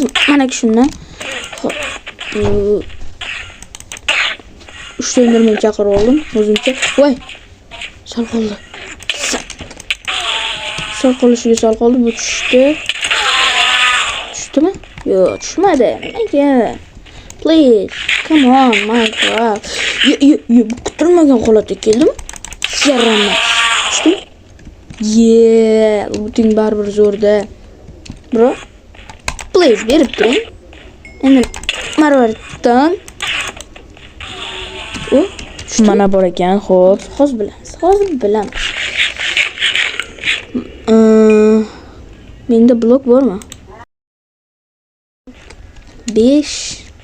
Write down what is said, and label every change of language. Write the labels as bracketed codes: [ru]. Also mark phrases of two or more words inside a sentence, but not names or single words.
[uz] Xo'p. 3 tendermen chaqirib oldim o'zimcha. Voy. Sal qoldi. Sal qoldi. Bu tushdi. Tushdimi? Yo'q, tushmadi. Nega? [en] Please. Come on, [uz] Minecraft. Yo, kutilmagan holatga keldimi? Yaramas. Tushdimi? Looting baribir zo'rda. [en] Bro. Please, [uz] berib turing. Endi marvariddan Mana bor ekan, xo'p. Hozir bilamiz. Menda blok bormi? 5.